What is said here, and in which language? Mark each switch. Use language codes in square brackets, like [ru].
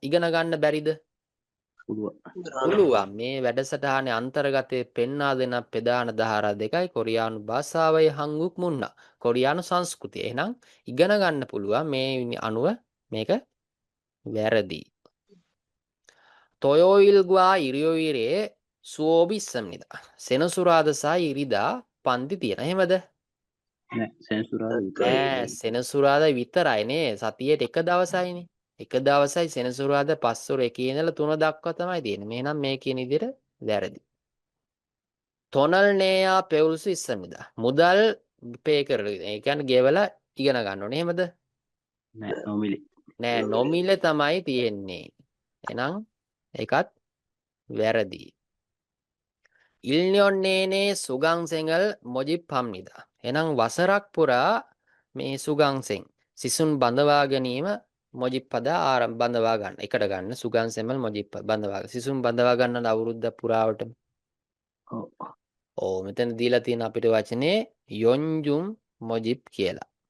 [si] ඉගෙන ගන්න බැරිද? පුළුවන්. පුළුවන්. මේ වැඩසටහනේ අන්තර්ගතයේ පෙන්වා දෙන ප්‍රධාන ධාරා දෙකයි කොරියානු භාෂාවයි හංගුක් මුන්නා. කොරියානු සංස්කෘතිය. එහෙනම් ඉගෙන ගන්න පුළුවන් මේ අනුව මේක වැරදි. [ko] 토요일과 일요일에 수업이 있습니다. [si] සෙනසුරාදා සහ ඉරිදා පන්ති තියෙන. එහෙමද? නෑ සෙන්සුරාදා විතරයි. නෑ සෙනසුරාදා විතරයිනේ. සතියේට එක දවසයිනේ. එක දවසයි සෙනසුරාදා 5 1 ඉඳලා 3 දක්වා තමයි තියෙන්නේ. එහෙනම් මේ කියන විදිහට වැරදි. [ko] තොනල්නේයා පෙවුල්සු ඉස්සමිදා. [si] මුදල් පේ කරලා. ඒ කියන්නේ ගෙවලා ඉගෙන ගන්න ඕනේ. එහෙමද? නෑ නොමිලි. නෑ නොමිලේ තමයි තියෙන්නේ. එහෙනම් ඒකත් වැරදි. [ko] 일년내내 수강생을 모집합니다. [si] එහෙනම් වසරක් පුරා මේ සුගංසෙන් සිසුන් බඳවා ගැනීම මොජිප්පදා බඳවා ගන්න. එකට ගන්න [ko] සුගංසෙමල් මොජිප්ප [si] බඳවා ගන්න. සිසුන් බඳවා ගන්න අවුරුද්ද පුරාවට. ඔව්. ඔව් මෙතන දීලා තියෙන අපිට වචනේ යොන්ජුම් මොජිප් කියලා.